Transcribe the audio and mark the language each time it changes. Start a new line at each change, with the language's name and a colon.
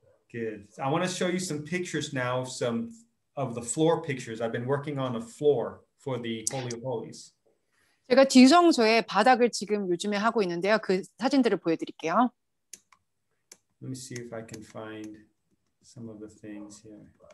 English: Good. I want to show you some pictures now of some of the floor pictures. I've been working on the floor for the Holy of Holies.
Korean: 제가 지성소의 바닥을 지금 요즘에 하고 있는데요. 그 사진들을 보여드릴게요.
English: Let me see if I can find some of the things here.